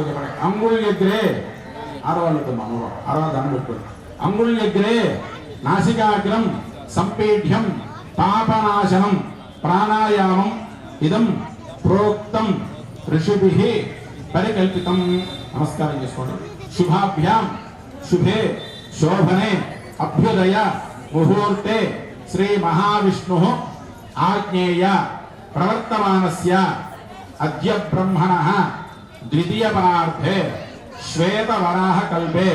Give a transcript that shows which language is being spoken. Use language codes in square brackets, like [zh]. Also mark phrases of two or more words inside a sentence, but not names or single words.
[sa] చెప్పండి అంగుళ్యగ్రే [te] ఆడవాళ్ళతో ఆడవాళ్ళ దండం పెట్టుకోండి [sa] అంగుళ్యగ్రే నాసికాగ్రం సంపీఠ్యం పాపనాశనం ప్రాణాయామం ఇదం ప్రోక్తం ఋషిభిః పరికల్పితం [te] నమస్కారం చేసుకోండి [sa] शुभाभ्यां शुभे शोभने अभ्युदय मुहूर्ते श्री महाविष्णुः आज्ञेय प्रवर्तमानस्य अद्य ब्रह्मणः द्वितीयपरार्धे श्वेतवराहकल्पे